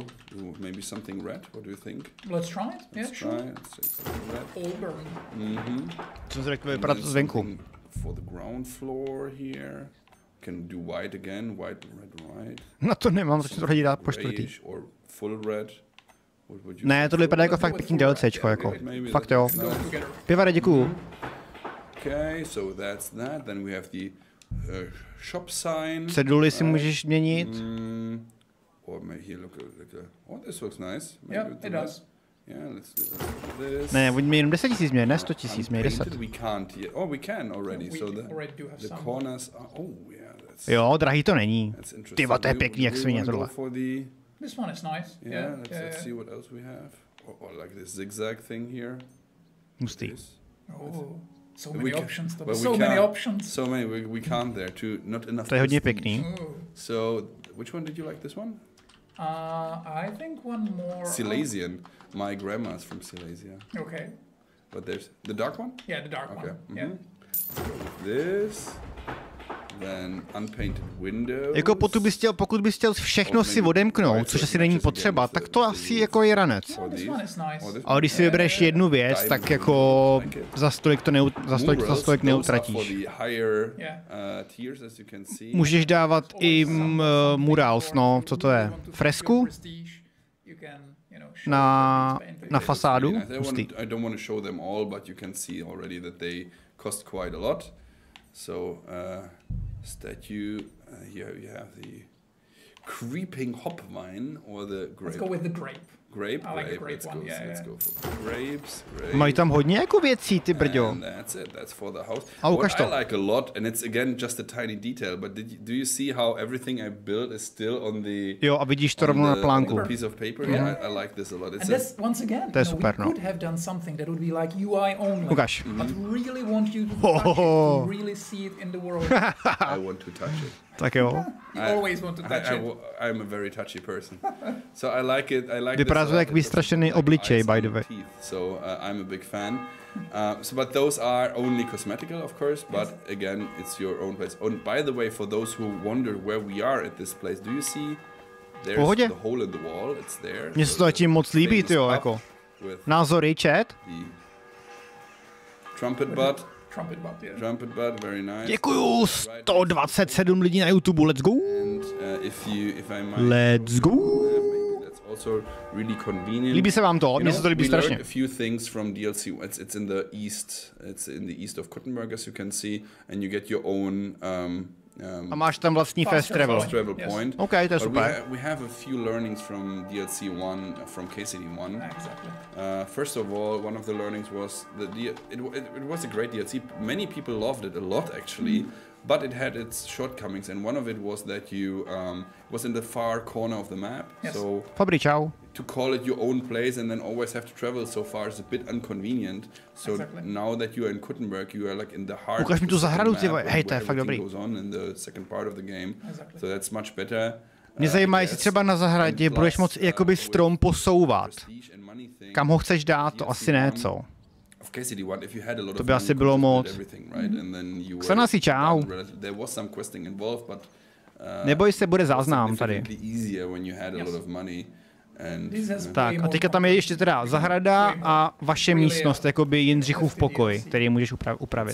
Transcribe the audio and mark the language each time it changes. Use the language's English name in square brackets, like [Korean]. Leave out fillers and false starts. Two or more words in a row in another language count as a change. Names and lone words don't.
[English] Maybe something red. What do you think? Let's try it. Yeah, sure. Let's take something red. Older. [Czech] Co se řekl, vypadá to zvenku. [English] For the ground floor here. Can do white again, white, red, white. [Czech] Na to nemám, začnu to hodit dát po čtvrtý. [English] Full red. [Czech] Ne, tohle vypadá jako fakt pěkný DLCčko, jako. Fakt jo. Pivare, děkuju. [English] Okay, so that's that. Then we have the shop sign. [Czech] Ceduly si můžeš měnit. [English] Or maybe here look oh, this looks nice. Yeah, it does. Yeah, let's do this. [Czech] Ne, oni jenom 10 000 mě, ne 100 000, mě 10. [English] Unpainted, we can't yet. Oh, we can already. We So already do have the some. corners are, oh yeah, that's [Czech] Jo, drahý to není. [English] interesting. [Czech] Tyba, to je [English] Do [Czech] pěkný, jak [English] we [Czech] svině [English] wanna go [Czech] tohle. [English] for the, This one is nice. yeah, let's see what else we have. Or like this zigzag thing here. [Czech] Hustý. [English] This. Oh, so We many can- options. but we So many can't- options. So many, we can't there too. Not enough. [Czech] To je hodně [English] prestige. [Czech] pěkný. [English] Oh. So, which one did you like? This one? I think one more. Silesian. My grandma's from Silesia. Okay. But there's the dark one? Yeah, the dark Okay. one. Yeah. This. Then unpainted window. [Czech] Jako pokud bys chtěl všechno si odemknout, což asi není potřeba, tak to asi jako je ranec. [English] Oh, this one is nice. [Czech] Ale když si vybereš jednu věc, tak jako za stolik to neutratíš. Můžeš dávat i murals, no, co to je? Fresku? Na fasádu? Hustý. [English] I don't want to show them all, but you can see already that they cost quite a lot. So, statue, here you have the creeping hop vine or the grape. Let's go with the grape. Grape? I like the grape Let's one, go, yeah, let's yeah. go for grapes. [Czech] Mají tam hodně jako věcí, ty brďo. [English] And that's it. That's for the house. [Czech] A ukaž [English] What [Czech] to. [English] I like a lot, and it's again just a tiny detail, but do you see how everything I built is still on the [Czech] Jo, a vidíš to rovnou na plánku. [English] on the piece of paper? Yeah, I like this a lot. It's And that's once again, [Czech] To je [English] you know, [Czech] super, [English] we [Czech] no. [English] could have done something that would be like UI only. [Czech] Ukaž. [English] But really want you to touch it, to really see it in the world. I want to touch it. [Czech] Tak jo. [English] You always want to touch it. I'm a very touchy person, so I like it. I like. [Czech] Vypadá [English] this [Czech] to [English] a lot. [Czech] jak [English] It [Czech] vystrašený [English] doesn't have [Czech] obličej, [English] eyes by on the way. teeth, so I'm a big fan. But those are only cosmetical, of course. But again, it's your own place. And by the way, for those who wonder where we are at this place, do you see? There's [Czech] Pohodě. [English] the hole in the wall. It's there. [Czech] Mně se to tím moc líbí, tyjo, [English] famous [Czech] jako. [English] pub with [Czech] Názory, chat? [English] the trumpet butt. Trumpet butt, yeah. Trumpet butt, very nice. [Czech] Děkuju, 127 lidí na YouTube, [English] let's go! And if I might, Let's go! maybe that's also really convenient. [Czech] Líbí se vám to? [English] You [Czech] Mně se to líbí [English] we learned [Czech] strašně. [English] a few things from DLC. It's in the east. It's in the east of Kuttenberg, as you can see, and you get your own [Czech] A máš tam vlastní [English] fast travel. travel Yes. point. [Czech] OK, to je [English] But [Czech] super. [English] we have a few learnings from DLC 1, from KCD 1. Exactly. First of all, one of the learnings was that it was a great DLC. Many people loved it a lot, actually, but it had its shortcomings, and one of it was that you was in the far corner of the map. Yes. So [Czech] Fabri, čau. [English] to call it your own place and then always have to travel so far is a bit inconvenient. So Exactly. now that you are in Kuttenberg, you are like in the heart. [Czech] Ukaž [English] of [Czech] mi [English] the [Czech] tu [English] second [Czech] zahradu, [English] map [Czech] ty vole. [English] and [Czech] Hej, to je [English] where [Czech] fakt [English] everything [Czech] dobrý. [English] goes on in the second part of the game. Exactly. So that's much better. [Czech] Mě zajímá, [English] I [Czech] jestli [English] guess. [Czech] třeba na zahradě [English] And [Czech] budeš [English] plus, [Czech] moc jakoby [English] with [Czech] strom posouvat. [English] prestige and money thing, [Czech] Kam ho chceš dát, to asi ne, co? [English] of KCD1, if you had a lot [Czech] To [English] of [Czech] by [English] money, [Czech] asi [English] you [Czech] bylo [English] could just build [Czech] moc. [English] everything, right? And then you [Czech] Xana si čau. [English] there was some questing involved, but [Czech] Neboj se, bude [English] it was [Czech] záznam tady. [English] significantly easier when you had a lot of money. And This has [Czech] Tak [English] way a more [Czech] teďka tam je ještě teda zahrada a vaše místnost, jakoby Jindřichův pokoj, který můžeš upravit.